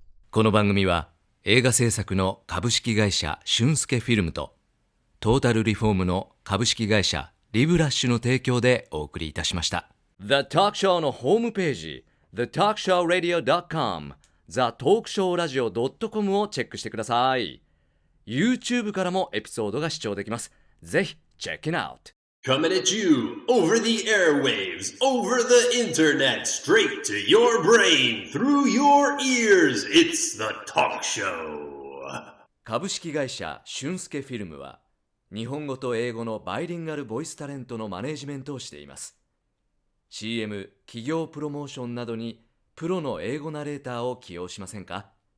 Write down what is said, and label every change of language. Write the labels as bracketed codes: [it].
[ja] この番組は映画制作の株式会社俊介フィルムとトータルリフォームの株式会社リブラッシュの提供でお送りいたしました。 The Talk Show のホームページ thetalkshowradio.com thetalkshowradio.com をチェックしてください。 YouTube からもエピソードが視聴できます。ぜひチェックイットアウト。 [en] Coming at you over the airwaves, over the internet, straight to your brain, through your ears. It's the talk show. [ja] 株式会社俊介フィルムは日本語と英語のバイリンガルボイスタレントのマネージメントをしています。 CM、企業プロモーションなどにプロの英語ナレーターを起用しませんか？